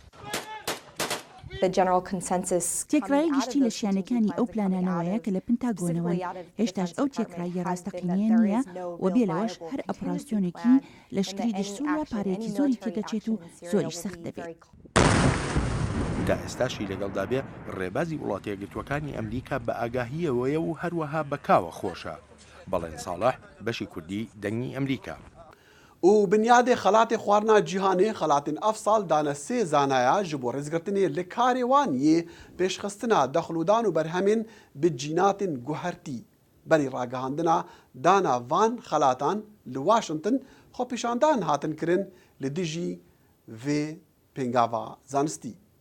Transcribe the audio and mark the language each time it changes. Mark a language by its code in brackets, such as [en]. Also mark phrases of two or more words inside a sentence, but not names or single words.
[ckb] تێکرای گشتی لە شیانەکانی ئەو پلانانەوەیە کە لە پنتاگۆنەوەن هێشتاش ئەو تێکراییە ڕاستەقینیە نییە و بێ لەوەش هەر ئەپڕاسیۆنێکی لەشکری دژسووریا پارەیەکی زۆری تێدەچێت و زۆریش سەخت دەبێت. تا ئێستاشی لەگەڵدا بێ ڕێبازی وڵاتە یەکگرتووەکانی ئەمریکا بە ئاگاهیەوەیە و هەروەها بەکاوە خۆشە. بەڵێن ساڵح بەشی کوردی دەنگی ئەمریکا. [ku] و بنیادê xelatê xwarina cîhanê xelatên ev sal dane sê zanaya ji bo rêzgirtinê li karê wan yê pêşxistina dexlûdan û berhemên bi cînatên guhertî. Berî ragihandina dana van xelatan li Washington xwepêşandan hatin kirin li dijî vê pêngava zanistî.